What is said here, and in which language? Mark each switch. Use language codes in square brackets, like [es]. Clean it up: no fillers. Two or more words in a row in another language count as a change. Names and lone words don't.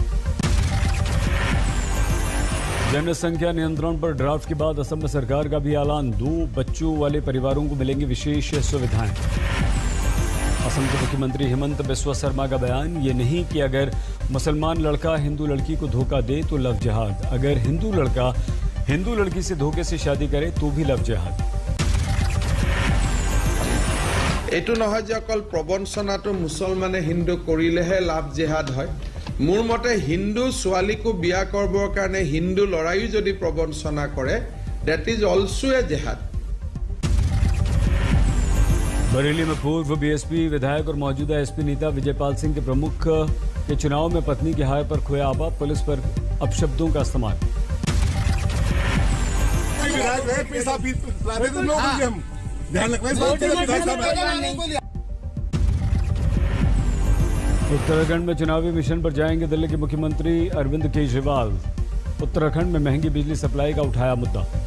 [hi] जनसंख्या नियंत्रण पर ड्राफ्ट के बाद असम में सरकार का भी ऐलान। 2 बच्चों वाले परिवारों को मिलेंगी विशेष सुविधाएं। असम के मुख्यमंत्री हेमंत बिस्वा शर्मा का बयान, ये नहीं कि अगर मुसलमान लड़का हिंदू लड़की को धोखा दे तो [en] love jihad, [hi] अगर हिंदू लड़का हिंदू लड़की से धोखे से शादी करे तो भी [en] love jihad. [as] एटू নহয় যে অকল প্ৰবঞ্চনাটো মুছলমানে হিন্দু কৰিলেহে [en] love jihad [as] হয়। মোৰ মতে হিন্দু ছোৱালীকো বিয়া কৰিবৰ কাৰণে হিন্দু লৰাইও যদি প্ৰবঞ্চনা কৰে, [en] that is also a jihad। [hi] बरेली में पूर्व बीएसपी विधायक और मौजूदा एसपी नेता विजयपाल सिंह के प्रमुख के चुनाव में पत्नी की हार पर खोया आपा, पुलिस पर अपशब्दों का इस्तेमाल। उत्तराखंड में चुनावी मिशन पर जाएंगे दिल्ली के मुख्यमंत्री अरविंद केजरीवाल, उत्तराखंड में महंगी बिजली सप्लाई का उठाया मुद्दा।